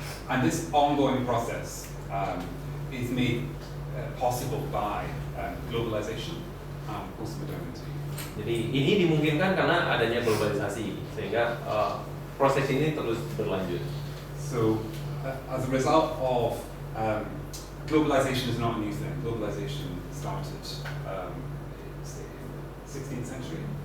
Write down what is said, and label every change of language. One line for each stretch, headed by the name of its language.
English: And this ongoing process is made possible by globalization and postmodernity.
Indonesian: Jadi ini dimungkinkan karena adanya globalisasi, sehingga proses ini terus berlanjut.
English: So, as a result of globalization is not a new thing. Globalization started in the 16th century.